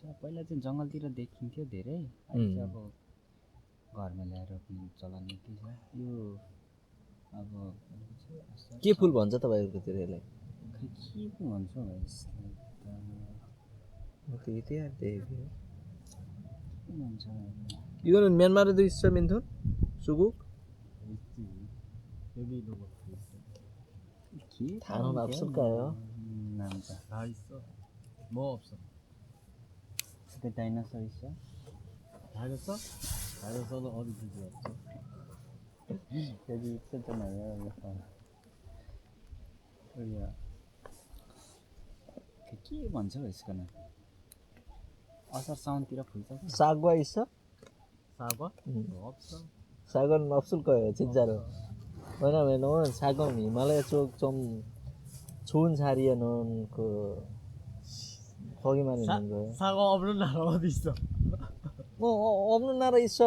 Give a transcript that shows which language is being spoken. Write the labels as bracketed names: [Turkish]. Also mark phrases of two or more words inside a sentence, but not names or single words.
[Nepali] पहिला चाहिँ जङ्गलतिर देखिन्थ्यो धेरै, अहिले चाहिँ अब घरमा ल्याएर रोप्ने चलन निकै छ। यो अब के फुल भन्छ तपाईँहरूकोतिर यसलाई? खै के पो भन्छ हौ यसलाई त के भन्छ [Korean] 이거는 미얀마르도 있어, 민톤? 수국? 단어는 없을까요? 남자 다 있어. 뭐 없어? 그 다이너소 있어? 다이너서? 다이너서는 어디 두고 왔어? 여기 있었잖아요. 우리야 [Nepali] के भन्छ यसको नाम? असार साउनतिर फुल्छ। [Korean] 사과 있어? 사과? 없어. 사과는 없을 거예요, 진짜로. 왜냐면은 사과는 히말라야 쪽 좀 좋은 자리에 놓은 그 거기만 있는 거예요. 사과 없는 나라 어디 있어? 없는 나라 있어.